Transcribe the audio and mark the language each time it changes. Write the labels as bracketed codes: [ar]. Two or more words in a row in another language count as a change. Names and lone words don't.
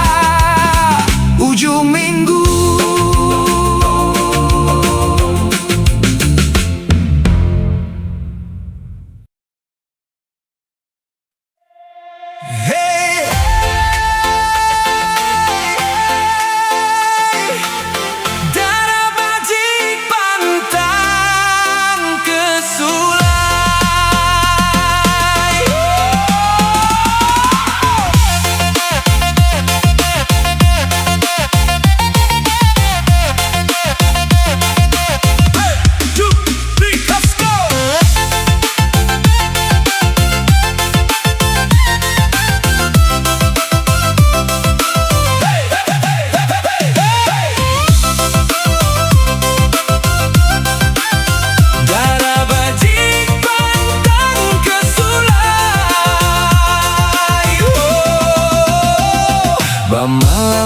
[iba] Ujung minggu Hey Darah bajik pantang ke sulai Hey, [en] 2, 3, let's go [iba] Darah bajik pantang ke sulai Malam